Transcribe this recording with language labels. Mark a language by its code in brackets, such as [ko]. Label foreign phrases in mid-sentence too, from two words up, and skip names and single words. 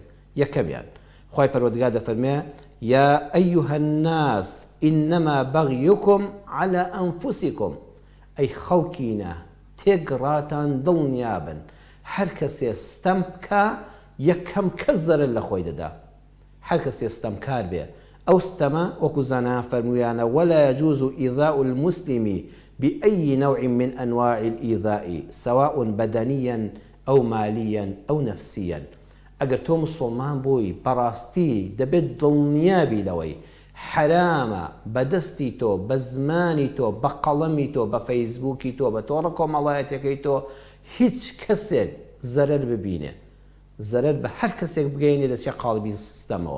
[ckb] یەکەمیان خوای پەروەردگار دەفەرمێ [ar] یا ئەیها الناس ئینەما بەغیوکم عەلە ئەنفوسیکم. [ckb] ئەی خەڵکینە تێگڕاتان دڵنیا بن هەر کەسێ ستەم بکە یەکەم کەس زەرەر لە خۆی دەدا. هەر کەسێ ستەمکار بێ ئەو ستەمە وەکو زانایان فەرموویانە [ar] ولا يجوز إيذاء المسلم بأي نوع من أنواع الإيذاء سواء بدنيا أو ماليا أو نفسيا. [ckb] ئەگەر تۆ مسڵمان بووی بەڕاستی دەبێت دڵنیابی لەوەی حرامە بەدەستی تۆ بە زمانی تۆ بە قەڵەمی تۆ بە فەیسبووکی تۆ بە تۆڕە کۆمەڵایەتەکەی تۆ هیچ کەسێک زەرەر ببینێ زەرەر بە هەر کەسێک بگەینێ دەچێت قاڵبی سیستەمەوە.